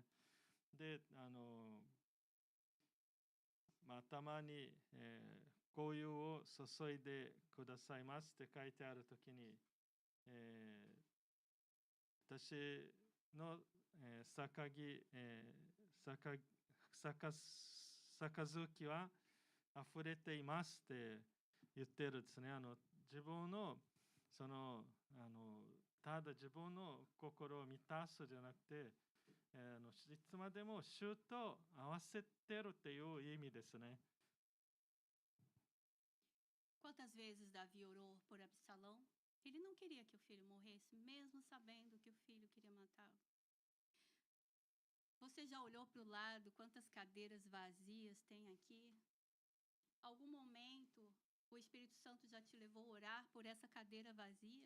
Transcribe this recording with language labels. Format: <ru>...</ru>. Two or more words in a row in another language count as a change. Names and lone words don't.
<ja>で、たまに、香油を注いでくださいますって書いてあるときに、私の、杯は溢れていますって言ってるですね。自分のただ自分の心を満たすじゃなくて、いつまでも主と合わせてるっていう意味ですね。</ja> <pt>Quantas vezes Davi orou por Absalão? Ele não queria que o filho morresse, mesmo sabendo que o filho queria matá-lo. Você já olhou para o lado quantas cadeiras vazias tem aqui? Algum momento o Espírito Santo já te levou a orar por essa cadeira vazia?</pt>